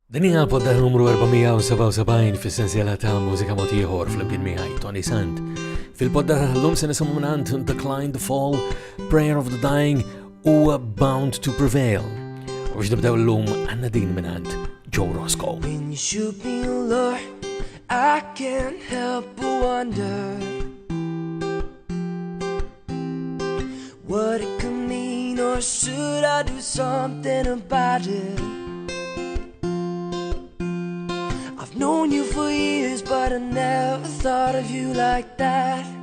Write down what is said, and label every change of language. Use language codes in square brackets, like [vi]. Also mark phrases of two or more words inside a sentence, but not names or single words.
[mt] Din hija l-podda numru 477 fis-sensiela ta' mużika mod ieħor fl-imkien miegħi Toni Sant. Fil-podda tal-lum se nisimgħu mingħand Decline the Fall, Prayer of the Dying u Bound to Prevail. U biex nibdew l-lum għandna din mingħand Joe Roscoe. [en] When you shoot me, Lord, I can't help but wonder what it could mean, or should I do something about it? I've known you for years, but I never thought of you like that.